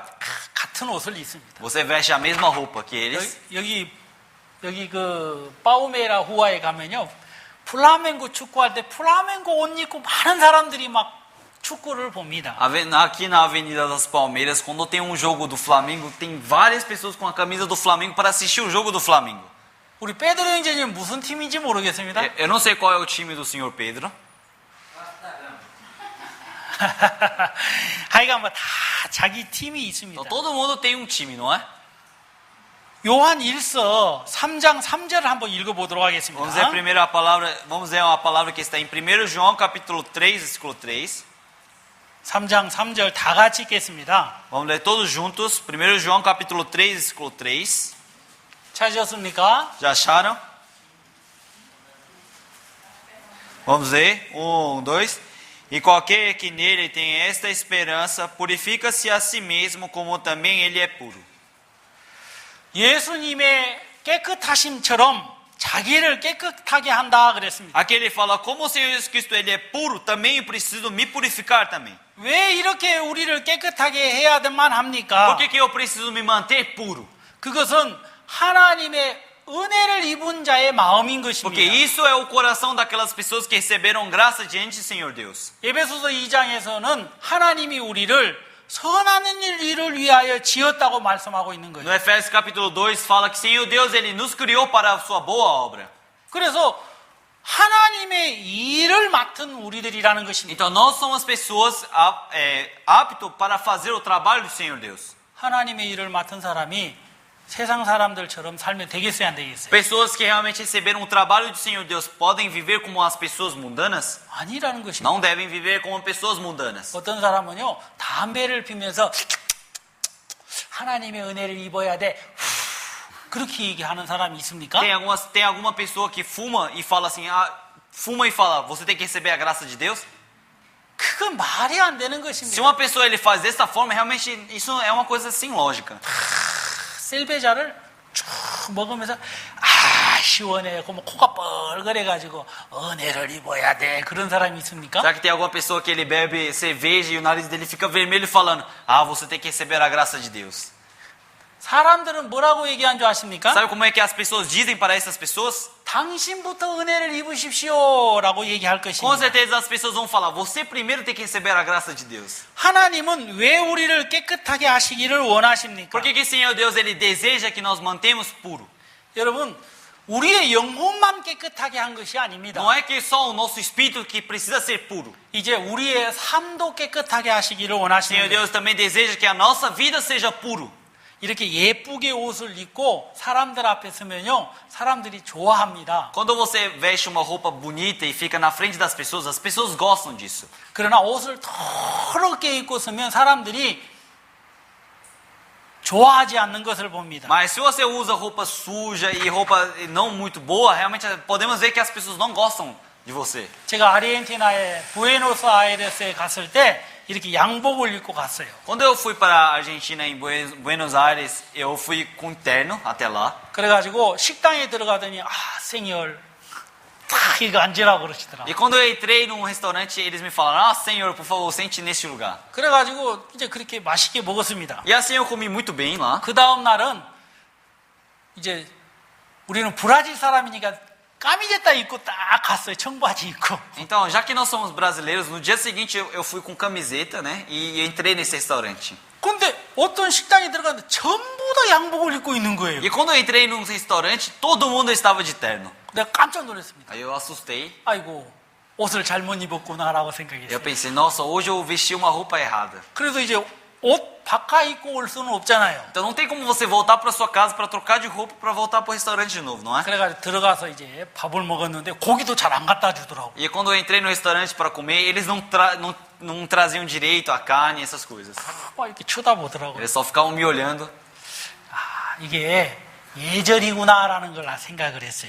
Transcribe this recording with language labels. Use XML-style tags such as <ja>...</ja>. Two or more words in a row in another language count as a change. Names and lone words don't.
<ko>같은 옷을 입습니다.</ko> <pt>Você veste a mesma roupa que eles.</pt> <ko>여기 그 파우메라 후아에 가면요, 플라멩고 축구할 때 플라멩고 옷 입고 많은 사람들이 막 축구를 봅니다.</ko> <pt>Aqui na Avenida das Palmeiras, quando tem um jogo do Flamengo, tem várias pessoas com a camisa do Flamengo para assistir o jogo do Flamengo.</pt> <ko>우리 페드로 형제님 무슨 팀인지 모르겠습니다.</ko> <pt>Eu não sei qual é o time do senhor Pedro.</pt> <ko>하여간 뭐 다 자기 팀이 있습니다.</ko> <pt>Então, todo mundo tem um time, não é?</pt> <ko>요한 1서 3장 3절을 한번 읽어보도록 하겠습니다.</ko> <pt>Vamos ver a palavra que está em 1 João capítulo 3, versículo 3.</pt> <ko>3장 3절 다 같이 읽겠습니다.</ko> <pt>Vamos ler todos juntos. 1 João capítulo 3, versículo 3.</pt> <ko>찾으셨습니까?</ko> <pt>Já acharam? Vamos ver. 1, 2. E qualquer que nele tem esta esperança, purifica-se a si mesmo, como também ele é puro.</pt> <ko>예수님의 깨끗하심처럼 자기를 깨끗하게 한다 그랬습니다.</ko> <pt>Aqui ele fala, como o Senhor Jesus Cristo ele é puro, também eu preciso me purificar também.</pt> <ko>왜 이렇게 우리를 깨끗하게 해야만 합니까?</ko> <pt>Por que eu preciso me manter puro?</pt> <ko>그것은 하나님의 은혜를 입은 자의 마음인</ko> <pt>Porque</pt> <ko>것입니다.</ko> <pt>isso é o coração daquelas pessoas que receberam graça diante do Senhor Deus.</pt> <ko>에베소서 2장에서는 하나님이 우리를 선한 일을 위하여 지었다고 말씀하고 있는</ko> <pt>No</pt> <ko>거예요.</ko> <pt>Efésios capítulo 2 fala que Senhor Deus, Ele nos criou para a sua boa obra.</pt> <ko>그래서 하나님의 일을 맡은 우리들이라는 것입니다.</ko> <pt>Então nós somos pessoas aptas para fazer o trabalho do Senhor Deus.</pt> <ko>하나님의 일을 맡은 사람이 세상 사람들처럼 살면 되겠어요, 안 되겠어요?</ko> <pt>Pessoas que realmente receberam o trabalho do Senhor Deus podem viver como as pessoas mundanas?</pt> <ko>아니라는 것입니다.</ko> <pt>Não devem viver como pessoas mundanas.</pt> <ko>어떤 사람은요, 담배를 피면서 하나님의 은혜를 입어야 돼. 그렇게 얘기하는 사람이 있습니까?</ko> <pt>Tem alguma pessoa que fuma e fala assim, fuma e fala, você tem que receber a graça de Deus?</pt> <ko>그건 말이 안 되는</ko> <pt>Se</pt> <ko>것입니다.</ko> <pt>uma pessoa ele faz dessa forma, realmente isso é uma coisa sem lógica.</pt> <ko>셀베자를 쭉 먹으면서 시원해. 그러면 코가 뻘거려가지고 은혜를 입어야 돼. 그런 사람이 있습니까?</ko> <pt>Será que tem alguma pessoa que ele bebe cerveja e o nariz dele fica vermelho falando, você tem que receber a graça de Deus?</pt> <ko>사람들은 뭐라고 얘기한 줄 아십니까?</ko> <pt>Sabe como é que as pessoas dizem para essas pessoas?</pt> <ko>당신부터 은혜를 입으십시오 라고 얘기할</ko> <pt>Com</pt> <ko>것입니다.</ko> <pt>certeza as pessoas vão falar, você primeiro tem que receber a graça de Deus.</pt> <ko>하나님은 왜 우리를 깨끗하게 하시기를 원하십니까?</ko> <pt>Por que que Senhor Deus ele deseja que nós mantemos puro?</pt> <ko>여러분, 우리의 영혼만 깨끗하게 한 것이 아닙니다.</ko> <pt>Não é que só o nosso espírito que precisa ser puro.</pt> <ko>이제 우리의 삶도 깨끗하게 하시기를</ko> <pt>Senhor</pt> <ko>원하시는 거예요.</ko> <pt>Deus também deseja que a nossa vida seja puro.</pt> <ko>이렇게 예쁘게 옷을 입고 사람들 앞에 서면요, 사람들이 좋아합니다.</ko> <pt>Quando você veste uma roupa bonita e fica na frente das pessoas, as pessoas gostam disso.</pt> <ko>그러나 옷을 더럽게 입고 서면 사람들이 좋아하지 않는 것을 봅니다.</ko> <pt>Mas se você usa roupa suja e roupa não muito boa, realmente podemos ver que as pessoas não gostam de você.</pt> <ko>제가 아르헨티나의 부에노스아이레스에 갔을 때 이렇게 양복을 입고 갔어요.</ko> <pt>Quando eu fui para a Argentina, em Buenos Aires, eu fui com terno até lá.</pt> <ko>그래가지고 식당에 들어가더니 생열 딱 이거 앉으라고 그러시더라고요.</ko> <pt>E quando eu entrei num restaurante, eles me falaram, senhor, por favor, sente neste lugar.</pt> <ko>그래가지고 이제 그렇게 맛있게 먹었습니다.</ko> <pt>E assim eu comi muito bem lá.</pt> <ko>그 다음 날은 이제 우리는 브라질 사람이니까 까미제타 입고 딱 갔어요. 청바지 입고.</ko> <pt>Então, já que nós somos brasileiros, no dia seguinte eu fui com camiseta, né? E entrei nesse restaurante.</pt> <ko>근데 어떤 식당에 들어갔는데 전부 다 양복을 입고 있는 거예요.</ko> <pt>E quando eu entrei num restaurante, todo mundo estava de terno.</pt> <ko>내가 깜짝 놀랐습니다.</ko> <pt>Aí eu assustei.</pt> <ko>아이고, 옷을 잘못 입었구나라고</ko> <pt>Eu</pt> <ko>생각했어요.</ko> <pt>pensei, nossa, hoje eu vesti uma roupa errada.</pt> <ko>그래서 이제 옷 바꿔 입고 올 수는 없잖아요.</ko> <pt>Então não tem como você voltar para sua casa para trocar de roupa para voltar para o restaurante de novo, não é?</pt> <ko>그래가지고 들어가서 이제 밥을 먹었는데 고기도 잘 안 갖다 주더라고.</ko> <pt>E quando eu entrei no restaurante para comer, eles não traziam direito a carne, essas coisas.</pt> <ko>막 이렇게 쳐다보더라고요.</ko> <pt>Eles só ficavam me olhando.</pt> <ko>이게 예절이구나라는 걸 생각을 했어요.</ko>